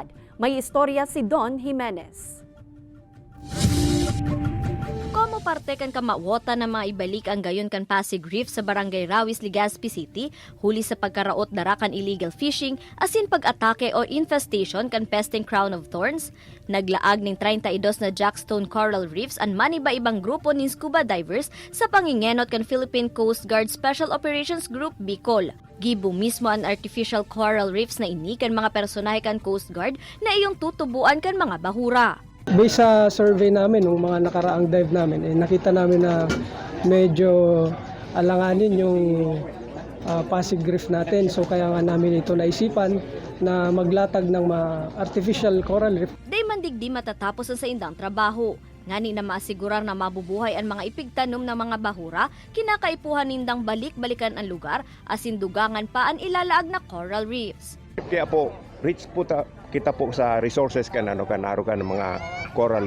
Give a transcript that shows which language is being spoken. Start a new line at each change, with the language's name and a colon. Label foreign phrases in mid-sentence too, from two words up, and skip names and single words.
Bikol: May istorya si Don Jimenez. Como parte kan kamawota na maibalik ang gayon kan Pasig Reef sa Barangay Rawis, Legazpi City, huli sa pagkaraot darakan
English: illegal fishing,
Bikol: asin pag-atake o infestation kan pesting
English: crown of thorns,
Bikol: naglaag ning 32 na
English: jackstone coral reefs
Bikol: an maniba-ibang grupo ning scuba divers sa pangingenot kan Philippine Coast Guard Special Operations Group Bicol. Gibo mismo ang
English: artificial coral reefs
Bikol: na ini kan mga personahe kan Coast Guard na iyong tutubuan kan mga bahura.
Filipino: Based sa survey namin, ng mga nakaraang dive namin, nakita namin na medyo alanganin yung Pasig Reef natin. So kaya nga namin ito naisipan na maglatag ng mga
English: artificial coral reef.
Bikol: Day mandigdi matatapos ang sa indang trabaho. Ngani na maasigurar na mabubuhay ang mga ipigtanom ng mga bahura, kinakaipuhan nindang balik-balikan ang lugar, asin dugangan pa ang ilalaag na
English: coral reefs.
Bikol: Kaya po, rich po kita po sa resources kanaro kan mga
English: coral reef.